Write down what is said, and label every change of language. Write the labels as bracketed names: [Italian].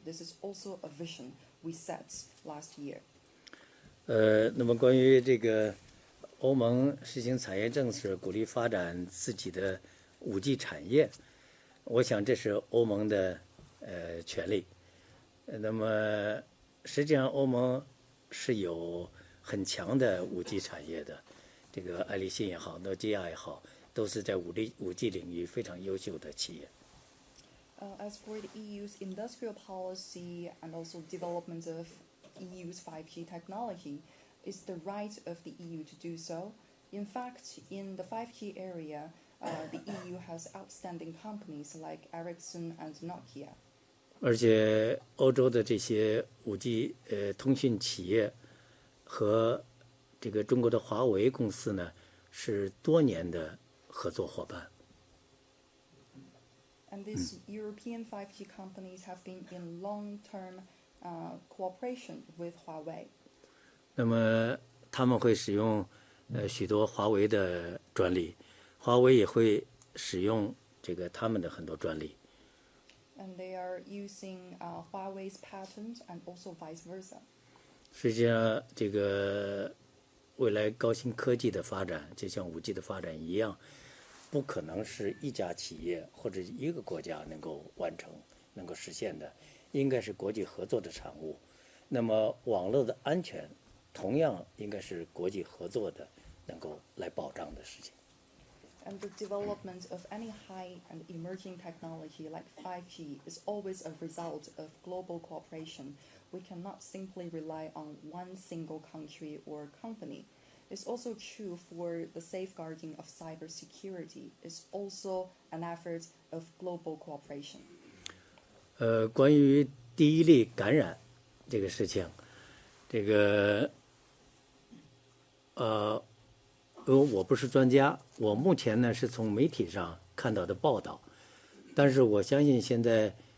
[English] This is also a vision we set last year. [Chinese] 那么关于这个欧盟实行产业政策，鼓励发展自己的5G 产业，我想这是欧盟的权利。那么实际上欧盟是有很强的5G 产业的，这个爱立信也好，诺基亚也好，都是在5G 领域非常优秀的企业。 [English] As for the EU's industrial policy and also development of EU's 5G technology, it's the right of the EU to do so. In fact, in the 5G area, the EU has outstanding companies like Ericsson and Nokia. [Chinese] 而且欧洲的这些5G 通讯企业和这个中国的华为公司呢，是多年的合作伙伴。 [English] And these European 5G companies have been in long-term cooperation with Huawei. [Chinese] 那么他们会使用许多华为的专利，华为也会使用这个他们的很多专利。 [English] And they are using Huawei's patent and also vice versa. [Chinese] 实际上，这个未来高新科技的发展，就像5G 的发展一样，不可能是一家企业或者一个国家能够完成、能够实现的，应该是国际合作的产物。那么，网络的安全同样应该是国际合作的能够来保障的事情。 [English] And the development of any high and emerging technology like 5G is always a result of global cooperation. We cannot simply rely on one single country or company. It's also true for the safeguarding of cybersecurity. It's also an effort of global cooperation. [Chinese] 关于第一例感染这个事情，这个我不是专家，我目前呢是从媒体上看到的报道，但是我相信现在